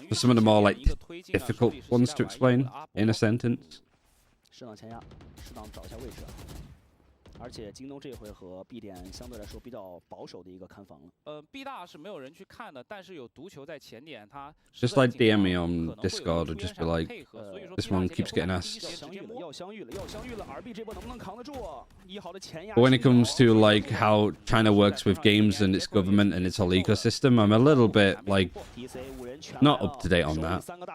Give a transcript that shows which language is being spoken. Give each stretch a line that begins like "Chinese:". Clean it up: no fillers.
English: For some of the more like difficult ones to explain in a sentence.
Chinese: 适当前压，适当找一下位置。而且京东这回合 B 点相对来说比较保守的一个看防了。 B 大是没有人去看的，但是有毒球在前点，他
English: just like DM me on Discord or just be like, this one keeps getting asked.
Chinese: 要相遇了！RB 这波能不能扛得住？1号的前压。
English: But when it comes to like how China works with games and its government and its whole ecosystem, I'm a little bit like not up to date on that.